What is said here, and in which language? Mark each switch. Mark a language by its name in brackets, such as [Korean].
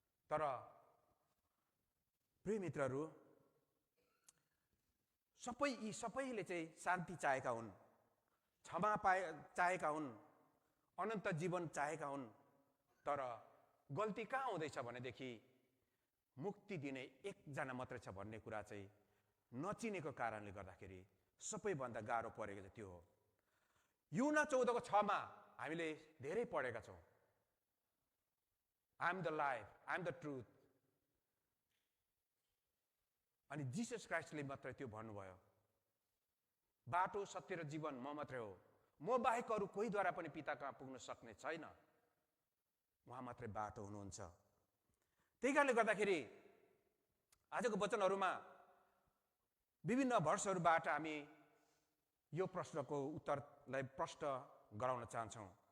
[Nepali] तर प्रिय मित्रहरू, सबैले चाहिँ शान्ति चाहेका हुन्, क्षमा चाहेका हुन्, अनन्त जीवन चाहेका हुन्। तर गल्ती कहाँ हुँदैछ भनेदेखि मुक्ति दिने एकजना मात्रै छ भन्ने कुरा चाहिँ नचिनेको कारणले गर्दाखेरि सबैभन्दा गाह्रो परेको चाहिँ त्यो हो। यूहन्ना 14:6 हामीले धेरै पढेका छौँ, [English] I am the life, I am the truth. [Nepali] अनि जिसस क्राइस्टले मात्रै त्यो भन्नुभयो, बाटो सत्य र जीवन म मात्रै हो, म बाहेक अरू कोहीद्वारा पनि पिता कहाँ पुग्न सक्ने छैन, उहाँ मात्रै बाटो हुनुहुन्छ। त्यही कारणले गर्दाखेरि आजको वचनहरूमा विभिन्न भर्सहरूबाट हामी यो प्रश्नको उत्तरलाई प्रष्ट गराउन चाहन्छौँ।